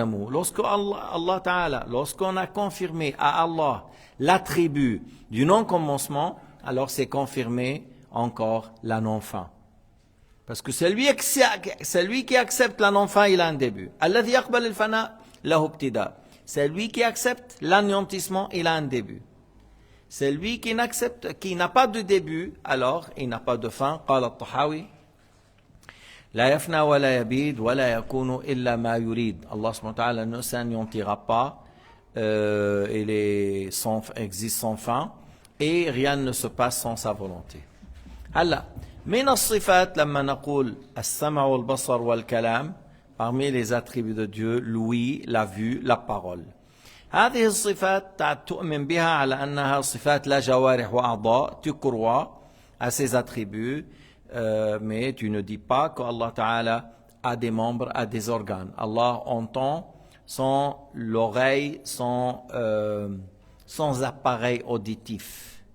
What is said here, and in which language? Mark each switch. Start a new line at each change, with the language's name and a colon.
French: Lorsque Allah Ta'ala, lorsqu'on a confirmé à Allah l'attribut du non-commencement, alors c'est confirmé encore la non-fin. Parce que celui qui accepte la non-fin, il a un début.
Arabic: Alladhi yaqbal al-fana lahu ibtida.
French: Celui qui accepte l'anéantissement, il a un début. Celui qui n'a pas de début, alors il n'a pas de fin.
Arabic: قال الطحاوي لا يفنى ولا يبيد ولا يكون إلا ما يريد.
French: Allah subhanahu wa ta'ala ne s'anéantira pas, il existe sans fin, et rien ne se passe sans sa volonté.
Arabic: هلا من الصفات لما نقول السمع والبصر والكلام,
French: parmi les attributs de Dieu, l'ouïe, la vue, la parole.
Arabic: هذه الصفات تؤمن بها على أنها صفات لا جوارح وأعضاء.
French: Tu crois à ces attributs, mais tu ne dis pas qu'Allah Ta'ala a des membres, a des organes. Allah entend sans l'oreille, sans appareil auditif.